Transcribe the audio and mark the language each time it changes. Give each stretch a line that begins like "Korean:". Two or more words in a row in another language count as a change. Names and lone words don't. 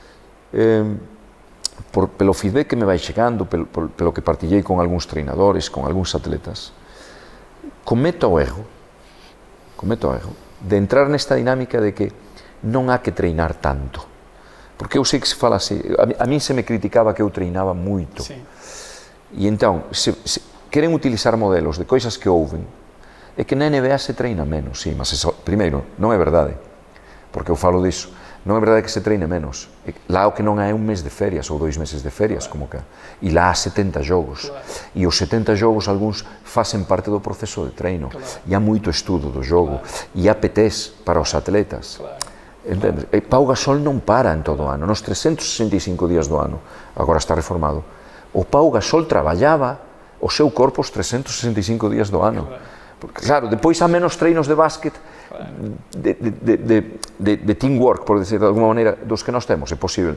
Galician: pelo feedback que me vai chegando, pelo que partillei con algúns treinadores, con algúns atletas, cometo o erro de entrar nesta dinámica de que non há que treinar tanto, porque eu sei que se fala así, a min se me criticaba que eu treinaba moito, e entón, queren utilizar modelos de coisas que ouven, é que na NBA se treina menos, sí, mas primeiro, non é verdade, porque eu falo disso, non é verdade que se treine menos, lá o que non há é un mes de ferias ou 2 meses de ferias, como que, e lá há 70 jogos, e os 70 jogos algúns facen parte do proceso de treino, e há moito estudo do jogo, e há PTs para os atletas, entendes? Pau Gasol non para en todo o ano, nos 365 días do ano, agora está reformado, o Pau Gasol traballaba o seu corpo os 365 días do ano.
Portuguese: Porque, claro, depois há menos treinos de básquet, de teamwork, por decir de alguma maneira, dos que nós temos, é posible.